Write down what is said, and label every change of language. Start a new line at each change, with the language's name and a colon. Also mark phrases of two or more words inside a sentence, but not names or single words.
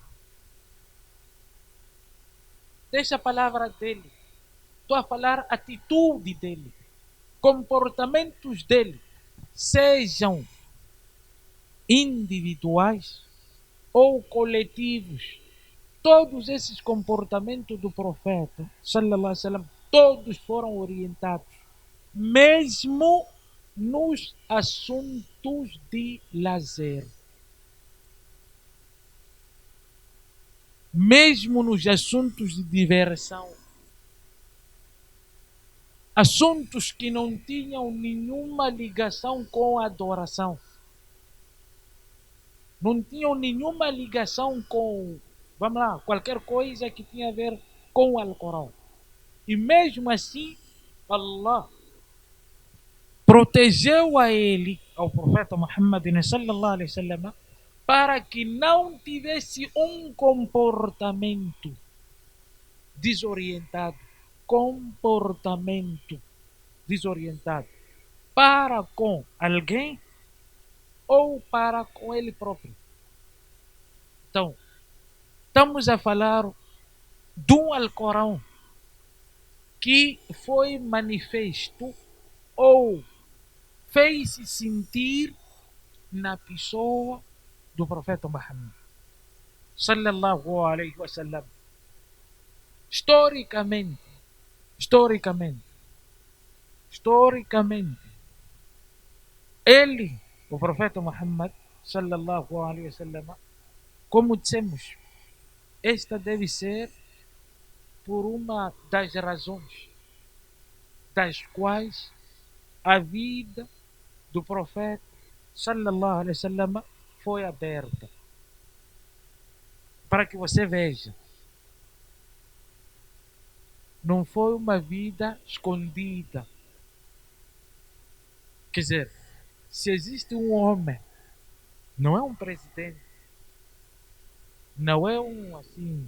Portuguese: Deixa a palavra dele. Estou a falar atitude dele. Comportamentos dele, sejam individuais ou coletivos, todos esses comportamentos do profeta,
Arabic: صلى الله عليه وسلم,
Portuguese: todos foram orientados, mesmo nos assuntos de lazer. Mesmo nos assuntos de diversão. Assuntos que não tinham nenhuma ligação com a adoração. Não tinham nenhuma ligação com, vamos lá, qualquer coisa que tinha a ver com o Alcorão. E mesmo assim, Allah protegeu a ele, ao profeta Muhammad
Arabic: صلى الله عليه وسلم,
Portuguese: para que não tivesse um comportamento desorientado. Comportamento desorientado. Para com alguém ou para com ele próprio. Então, estamos a falar do Alcorão que foi manifesto ou fez-se sentir na pessoa do profeta Muhammad
Arabic: صلى الله عليه وسلم.
Portuguese: Historicamente, ele, o profeta Muhammad
Arabic: صلى الله عليه وسلم,
Portuguese: como dissemos, esta deve ser por uma das razões das quais a vida do profeta
Arabic: صلى الله عليه وسلم
Portuguese: foi aberta. Para que você veja, não foi uma vida escondida. Quer dizer, se existe um homem, não é um presidente, não é um assim.